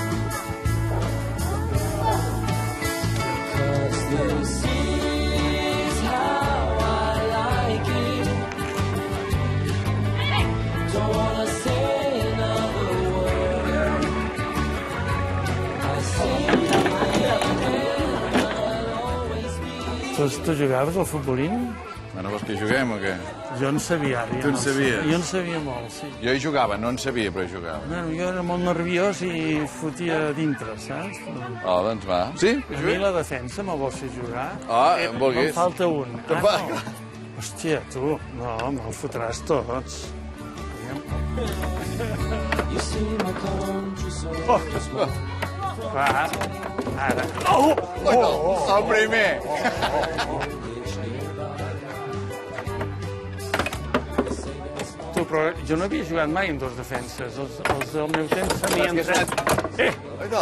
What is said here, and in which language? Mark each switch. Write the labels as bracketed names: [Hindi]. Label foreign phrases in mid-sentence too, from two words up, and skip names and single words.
[English] Cause this is how I like it. Don't wanna say another word. I say I'll always be. [Catalan] Tu jugaves al futbolín? Bueno, vols que juguem o què? Jo en sabia. Tu en sabies? Jo en sabia molt, sí. Jo hi jugava, no en sabia, però hi jugava. Bueno, jo era molt nerviós i fotia a dintre, saps? Oh, doncs va. Sí? A mi la defensa me'l vols fer jugar? Em vulguis. Me'n falta un. Te'n fa- No. Hòstia, tu, no, me'l fotràs tots. [English] You see my country so small. [Catalan] Va, ara. El primer! Tu, però jo no havia jugat mai en dos defenses. Els del meu temps sabien És que és tres. Oito,